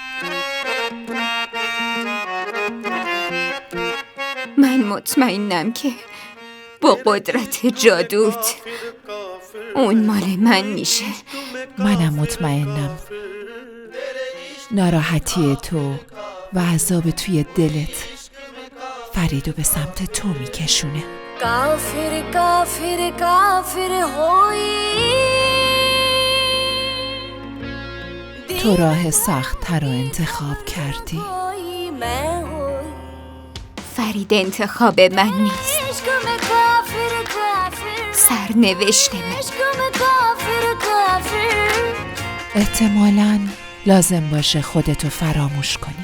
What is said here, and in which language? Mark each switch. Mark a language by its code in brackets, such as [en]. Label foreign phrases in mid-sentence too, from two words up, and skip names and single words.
[fa] من مطمئنم که با قدرت جادوت اون مال من میشه. منم مطمئنم ناراحتی تو و عذاب توی دلت فریدو به سمت تو میکشونه. [ur] کافر کافر کافر ہوئی، [fa] تو راه سخت تر رو انتخاب کردی. فرید انتخاب من نیست، سرنوشت من. احتمالاً لازم باشه خودتو فراموش کنی.